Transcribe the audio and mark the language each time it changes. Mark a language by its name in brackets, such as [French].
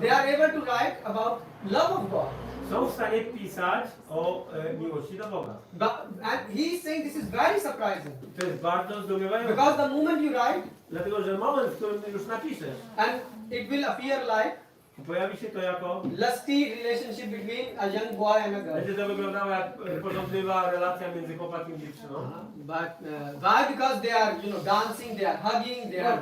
[English] They are able to write about love of God. [Polish] Są w stanie pisać o miłości do Boga. [English] And he is saying this is very surprising. [Polish] To jest bardzo zdumiewające. [English] Because the moment you write, [Polish] Dlatego, że moment, w którym już napiszesz, [English] and it will appear like [Polish] pojawi się to jako [English] lusty relationship between a young boy and a girl. [Polish] będzie to wyglądało jak porządliwa relacja między chłopakiem i dziewczyną. [English] But why? Because they are, dancing, they are hugging, they are.